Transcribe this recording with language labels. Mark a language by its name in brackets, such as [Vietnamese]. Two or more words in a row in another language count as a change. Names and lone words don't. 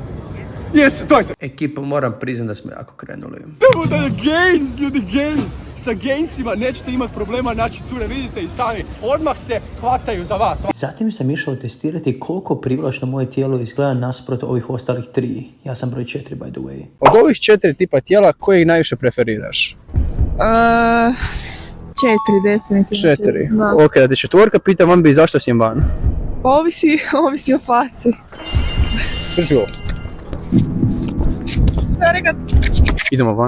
[Croatian] Jesi, to je to. Ekipa, moram priznati da smo jako krenuli. Idemo da je gains, ljudi, gains. Sa gainsima nećete imati problema naći cure, vidite i sami. Odmah se hvataju za vas. Zatim sam išao testirati koliko privlačno moje tijelo izgleda nasuprot ovih ostalih 3. Ja sam broj 4, [English] by the way. [Croatian] Od ovih 4 tipa tijela, koje ih najviše preferiraš? 4, definitivno. 4. Da. Ok, da te četvorka pita, vam bi zašto si im van? Pa ovisi o faci. Drži ovo. Idemo van.